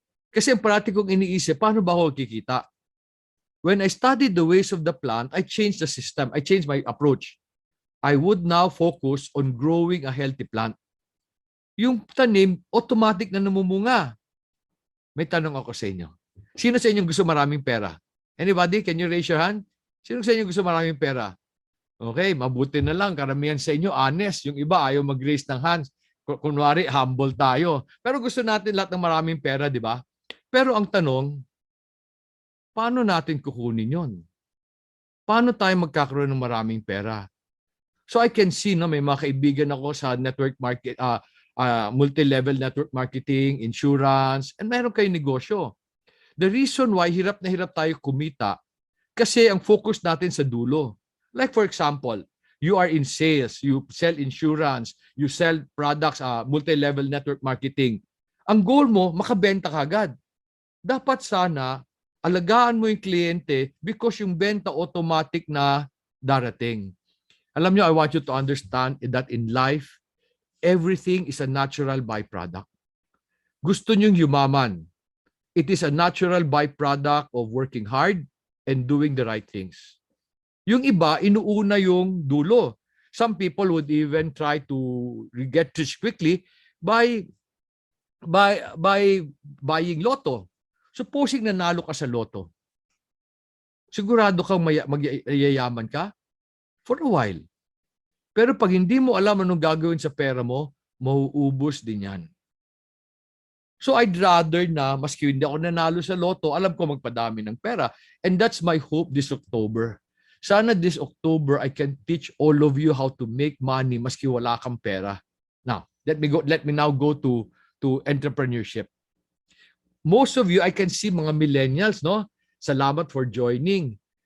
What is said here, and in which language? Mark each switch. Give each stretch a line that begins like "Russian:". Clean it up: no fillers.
Filipino: Kasi ang parati kong iniisip, paano ba ako kikita?
English: When I studied the ways of the plant, I changed the system. I changed my approach. I would now focus on growing a healthy plant.
Filipino: Yung tanim, automatic na namumunga. May tanong ako sa inyo. Sino sa inyo gusto maraming pera?
English: Anybody? Can you raise your hand?
Filipino: Sino sa inyo gusto maraming pera? Okay, mabuti na lang. Karamihan sa inyo, honest. Yung iba, ayaw mag-raise ng hands. Kunwari, humble tayo. Pero gusto natin lahat ng maraming pera, di ba? Pero ang tanong, paano natin kukunin yon? Paano tayo magkakaroon ng maraming pera?
English: So I can see,
Filipino: no, may mga kaibigan ako sa network market, multi-level network marketing, insurance, and meron kayong negosyo.
English: The reason why
Filipino: hirap na hirap tayo kumita, kasi ang focus natin sa dulo.
English: Like for example, you are in sales, you sell insurance, you sell products, multi-level network marketing.
Filipino: Ang goal mo, makabenta ka agad. Dapat sana, alagaan mo yung kliyente because yung benta automatic na darating. Alam nyo,
English: I want you to understand that in life, everything is a natural byproduct.
Filipino: Gusto nyong yumaman.
English: It is a natural byproduct of working hard and doing the right things.
Filipino: Yung iba, inuuna yung dulo.
English: Some people would even try to get rich quickly by buying lotto.
Filipino: Supposing nanalo ka sa lotto, sigurado kang magyayaman ka
English: for a while.
Filipino: Pero pag hindi mo alam anong gagawin sa pera mo, mauubos din yan.
English: So I'd rather
Filipino: na, maski hindi ako nanalo sa lotto, alam ko magpadami ng pera.
English: And that's my hope this October. Sana this October, I can teach all of you how to make money
Filipino: maski wala kang pera.
English: Now, let me now go to entrepreneurship. Most of you, I can see mga millennials, no? Salamat for joining.